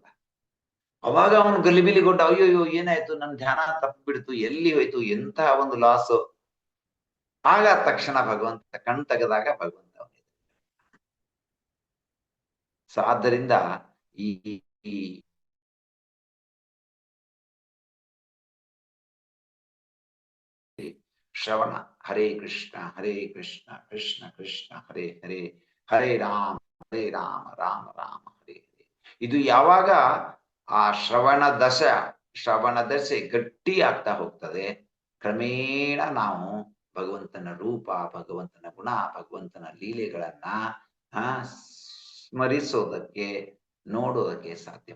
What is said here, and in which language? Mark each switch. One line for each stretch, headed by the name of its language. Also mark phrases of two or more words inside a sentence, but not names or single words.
Kannada: ಅವಾಗ ಅವನು ಗಲಿಬಿಲಿಗೊಂಡ, ಅಯ್ಯೋಯ್ಯೋ ಏನಾಯ್ತು, ನನ್ನ ಧ್ಯಾನ ತಪ್ಪು ಬಿಡ್ತು, ಎಲ್ಲಿ ಹೋಯ್ತು, ಎಂತಹ ಒಂದು ಲಾಸು. ಆಗ ತಕ್ಷಣ ಭಗವಂತ ಕಣ್ ತೆಗೆದಾಗ ಭಗವಂತ ಸೊ ಆದ್ದರಿಂದ ಈ ಶ್ರವಣ,
Sanskrit: ಹರೇ ಕೃಷ್ಣ ಕೃಷ್ಣ ಕೃಷ್ಣ ಹರೇ ಹರೇ, ಹರೇ ರಾಮ ರಾಮ ರಾಮ ಹರೇ ಹರೇ.
Kannada: ಇದು ಯಾವಾಗ ಆ ಶ್ರವಣ ದಶೆ ಗಟ್ಟಿ ಆಗ್ತಾ ಹೋಗ್ತದೆ, ಕ್ರಮೇಣ ನಾವು ಭಗವಂತನ ರೂಪ, ಭಗವಂತನ ಗುಣ, ಭಗವಂತನ ಲೀಲೆಗಳನ್ನ ಸ್ಮರಿಸೋದಕ್ಕೆ, ನೋಡೋದಕ್ಕೆ ಸಾಧ್ಯವಾಗ್ತದೆ.